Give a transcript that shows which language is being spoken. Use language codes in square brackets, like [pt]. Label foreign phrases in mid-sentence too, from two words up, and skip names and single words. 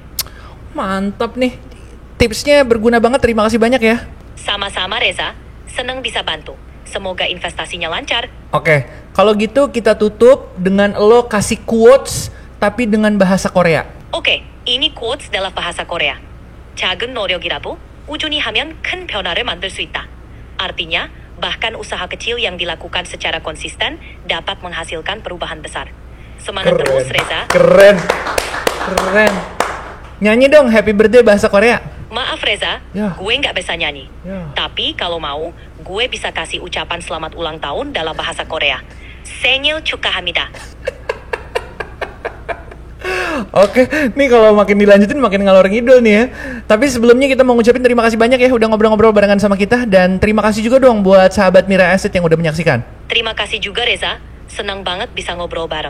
[id] Mantap nih. Tipsnya berguna banget, terima kasih banyak ya. Sama-sama Reza, senang bisa bantu. Semoga investasinya lancar. Oke, kalau gitu kita tutup dengan lo kasih quotes tapi dengan bahasa Korea. Oke, ini quotes dalam bahasa Korea. [ko] 작은 노력이라도 꾸준히 하면 큰 변화를 만들 수 있다. [id] Artinya, bahkan usaha kecil yang dilakukan secara konsisten dapat menghasilkan perubahan besar. Semangat terus, Reza. Keren. Nyanyi dong [en] Happy Birthday [id] bahasa Korea. Maaf Reza, gue nggak bisa nyanyi. Tapi kalau mau, gue bisa kasih ucapan selamat ulang tahun dalam bahasa Korea. [ko] 생일 축하합니다. [id] Oke, nih kalau makin dilanjutin makin ngalor ngidul nih ya. Tapi sebelumnya kita mau ngucapin terima kasih banyak ya udah ngobrol-ngobrol barengan sama kita. Dan terima kasih juga dong buat sahabat Mirai Asset yang udah menyaksikan. Terima kasih juga Reza, senang banget bisa ngobrol bareng.